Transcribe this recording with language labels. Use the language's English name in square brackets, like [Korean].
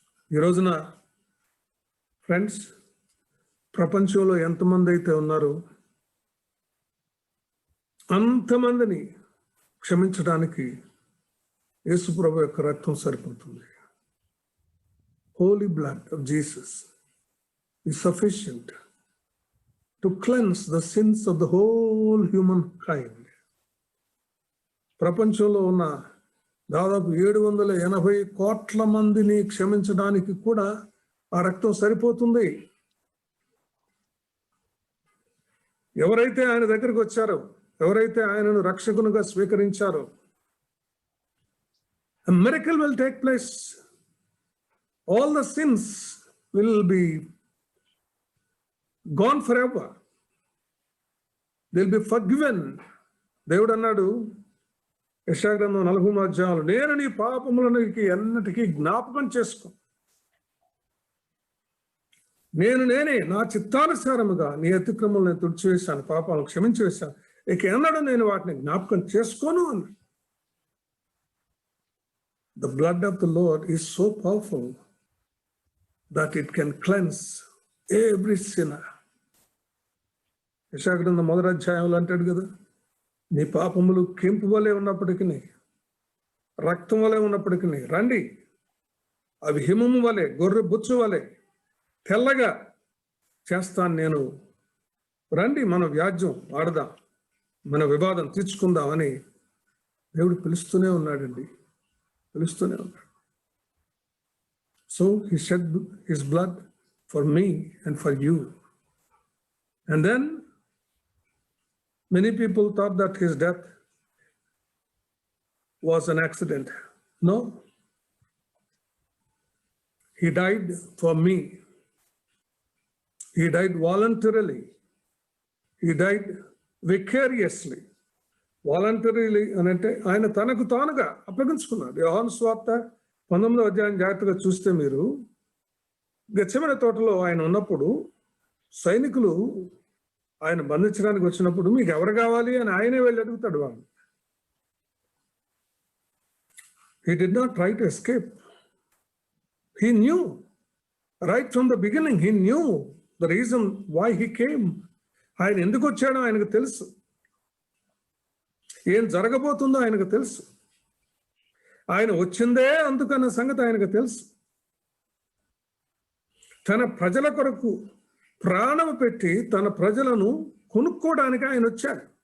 [Telugu] ఈ రోజున ఫ్రెండ్స్, ప్రపంచంలో ఎంతమంది అయితే ఉన్నారో అంతమందిని క్షమించడానికి యేసుప్రభు యొక్క రక్తం సరిపోతుంది. [English] Holy blood of Jesus is sufficient to cleanse the sins of the whole humankind. [Telugu] ప్రపంచంలో ఉన్న దాదాపు 780 కోట్ల మందిని క్షమించడానికి కూడా ఆ రక్తం సరిపోతుంది. ఎవరైతే ఆయన దగ్గరికి వచ్చారో, ఎవరైతే ఆయనను రక్షకునిగా స్వీకరించారో, [English] a miracle will take place. All the sins will be gone forever. They'll be forgiven. [Telugu] దేవుడు అన్నాడు యెషయా గ్రంథం 40వ అధ్యాయంలో, నేను నీ పాపములను ఎన్నటికీ జ్ఞాపకం చేసుకో. నేనే నా చిత్తానుసారముగా నీ అతిక్రమలను తుడిచివేశాను, పాపాలను క్షమించి వేశాను, ఇక ఎన్నడూ నేను వాటిని జ్ఞాపకం చేసుకోను అన్నాడు. [English] The blood of the Lord is so powerful that it can cleanse every sinner. [Telugu] యెషయా గ్రంథం 1వ అధ్యాయంలో అంటాడు కదా, నీ పాపములు కెంపు వలె ఉన్నప్పటికీ, రక్తం వలె ఉన్నప్పటికీ రండి, అవి హిమము వలె, గొర్రె బుచ్చు వలె తెల్లగా చేస్తాను నేను. రండి, మన వ్యాజ్యం ఆడదాం, మన వివాదం తీర్చుకుందాం అని దేవుడు పిలుస్తూనే ఉన్నాడండి, పిలుస్తూనే ఉన్నాడు. [English] So he shed his blood for me and for you. And then many people thought that his death was an accident. No. He died for me. He died voluntarily. He died vicariously. [Telugu] Voluntarily అని అంటే ఆయన తనకు తానుగా అప్పగించుకున్నాడు. యోహాను సువార్త 19వ అధ్యాయం జాగ్రత్తగా చూస్తే మీరు, గెత్సెమనే తోటలో ఆయన ఉన్నప్పుడు సైనికులు ఆయన బంధించడానికి వచ్చినప్పుడు మీకు ఎవరు కావాలి అని ఆయనే వెళ్ళి అడుగుతాడు వాళ్ళు. [English] He did not try to escape. He knew right from the beginning. He knew the reason why he came. [Telugu] ఆయన ఎందుకు వచ్చాడో ఆయనకు తెలుసు, ఏం జరగబోతుందో ఆయనకు తెలుసు, ఆయన వచ్చిందే అందుకన్న సంగతి ఆయనకు తెలుసు. తన ప్రజల కొరకు ప్రాణం పెట్టి తన ప్రజలను కొనుక్కోవడానికి ఆయన వచ్చాడు.